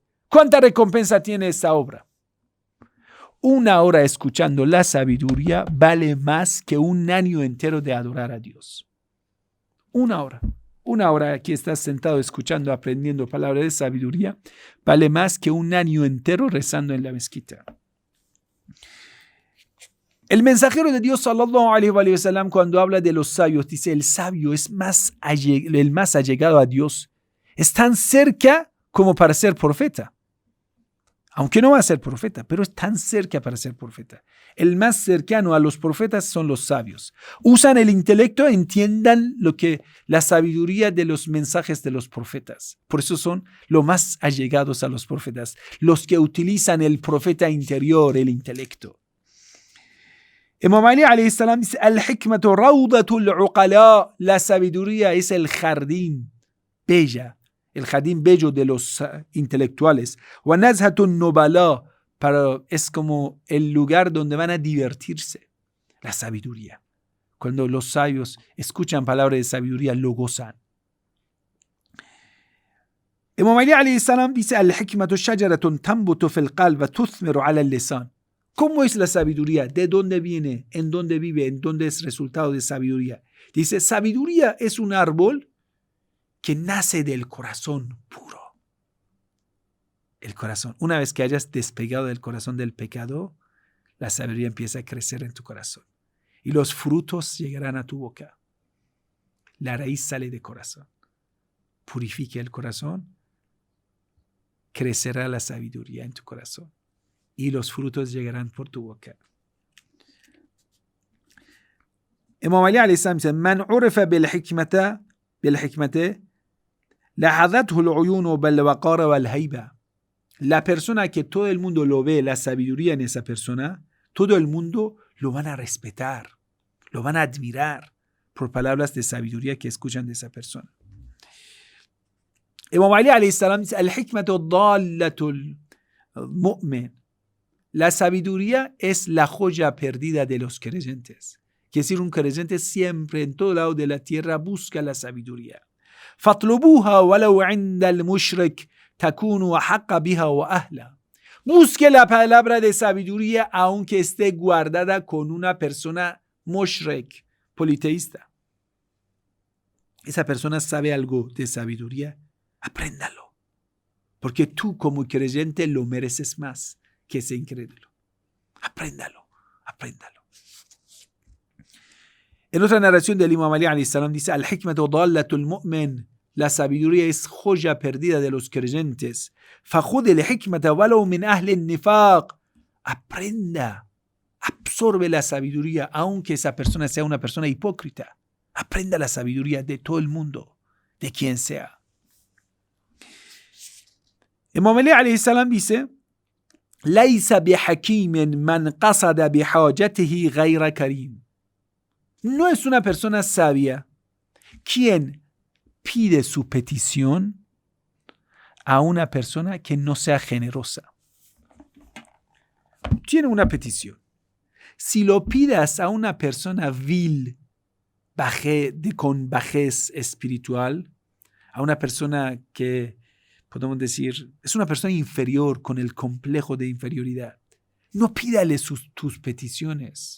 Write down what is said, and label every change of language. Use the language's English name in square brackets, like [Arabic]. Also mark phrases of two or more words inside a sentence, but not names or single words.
[Spanish] ¿Cuánta recompensa tiene esta obra? Una hora escuchando la sabiduría vale más que un año entero de adorar a Dios. Una hora. 1 hora aquí estás sentado escuchando, aprendiendo palabras de sabiduría, vale más que un año entero rezando en la mezquita. El mensajero de Dios, [Arabic] صلى الله عليه وسلم, [Spanish] cuando habla de los sabios, dice, el sabio es el más allegado a Dios. Es tan cerca como para ser profeta. Aunque no va a ser profeta, pero es tan cerca para ser profeta. El más cercano a los profetas son los sabios. Usan el intelecto, entiendan la sabiduría de los mensajes de los profetas. Por eso son los más allegados a los profetas, los que utilizan el profeta interior, el intelecto. Imam Ali [Arabic] عليه السلام [Spanish] dice, [Arabic] الحكمة روضة العقلاء, [Spanish] la sabiduría es el jardín bella, el jardín bello de los intelectuales. [Arabic] ونزهة النبلاء, [Spanish] es como el lugar donde van a divertirse. La sabiduría. Cuando los sabios escuchan palabras de sabiduría, lo gozan. [Arabic] Imam Ali عليه السلام dice, الحكمة شجرة تنبت في القلب وتثمر على اللسان. [Spanish] ¿Cómo es la sabiduría? ¿De dónde viene? ¿En dónde vive? ¿En dónde es resultado de sabiduría? Dice, sabiduría es un árbol que nace del corazón puro. El corazón. Una vez que hayas despegado del corazón del pecado, la sabiduría empieza a crecer en tu corazón. Y los frutos llegarán a tu boca. La raíz sale del corazón. Purifica el corazón. Crecerá la sabiduría en tu corazón. Y los frutos llegarán por tu boca. [Arabic] Imam Ali عليه السلام dice, من عرف بالحكمة لحظته العيون بالوقار والهيبة. [Spanish] La persona que todo el mundo lo ve, la sabiduría en esa persona, todo el mundo lo van a respetar, lo van a admirar por palabras de sabiduría que escuchan de esa persona. [Arabic] Imam Ali عليه السلام dice, الحكمة ضالة المؤمن. [Spanish] La sabiduría es la joya perdida de los creyentes. Quiere decir, un creyente siempre en todo lado de la tierra busca la sabiduría. [Arabic] فَاطْلُبُوهَا وَلَوْ عِنْدَ الْمُشْرِكِ تَكُونُ أَحَقَّ بِهَا وَأَهْلَهَا. [Spanish] Busque la palabra de sabiduría aunque esté guardada con una persona mushrik, politeísta. Esa persona sabe algo de sabiduría, apréndalo. Porque tú como creyente lo mereces más que ese incrédulo. Apréndalo. En otra narración del Imam Ali [Arabic] عليه السلام [Spanish] dice, [Arabic] الحكمة ضالة المؤمن. [Spanish] La sabiduría es joya perdida de los creyentes. [Arabic] فَخُذِ الْحِكْمَةَ وَلَوْ مِنْ أَهْلِ النِّفَاقِ. [Spanish] Aprenda, absorbe la sabiduría, aunque esa persona sea una persona hipócrita. Aprenda la sabiduría de todo el mundo, de quien sea. [Arabic] Imam Ali عليه السلام dice, لَيْسَ بِحَكِيمٍ مَنْ قَصَدَ بِحَاجَتِهِ غَيْرَ كَرِيمٍ. [Spanish] No es una persona sabia quien pide su petición a una persona que no sea generosa. Tiene una petición. Si lo pidas a una persona vil, con bajez espiritual, a una persona que, podemos decir, es una persona inferior con el complejo de inferioridad, no pídale tus peticiones.